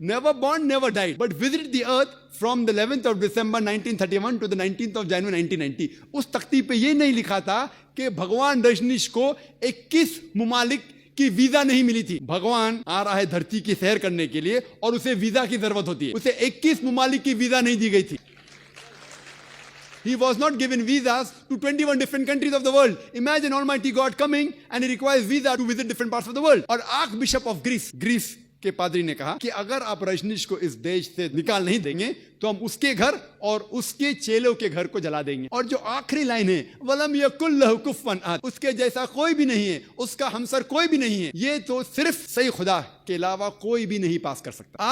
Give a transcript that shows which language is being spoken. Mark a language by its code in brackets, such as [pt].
[en] Never born never died but visit the earth from the 11th of December 1931 to the 19th of January 1990. [ur] اس تختی پہ یہ نہیں لکھا تھا کہ بھگوان رجنیش کو 21 ممالک کی ویزا نہیں ملی تھی. بھگوان آ رہا ہے دھرتی کی سیر کرنے کے لیے اور اسے ویزا کی ضرورت ہوتی ہے. اسے 21 ممالک کی ویزا نہیں دی گئی تھی. [en] He was not given visas to 21 different countries of the world. Imagine Almighty God coming and he requires visa to visit different parts of the world. [ur] اور Archbishop of Greece کے پادری نے کہا کہ اگر آپ رجنیش کو اس دیش سے نکال نہیں دیں گے تو ہم اس کے گھر اور اس کے چیلوں کے گھر کو جلا دیں گے. اور جو آخری لائن ہے [ar] وَلَمْ يَكُنْ لَهُ كُفُوًا أَحَدٌ، [ur] اس کے جیسا کوئی بھی نہیں ہے، اس کا ہمسر کوئی بھی نہیں ہے. یہ تو صرف صحیح خدا کے علاوہ کوئی بھی نہیں پاس کر سکتا.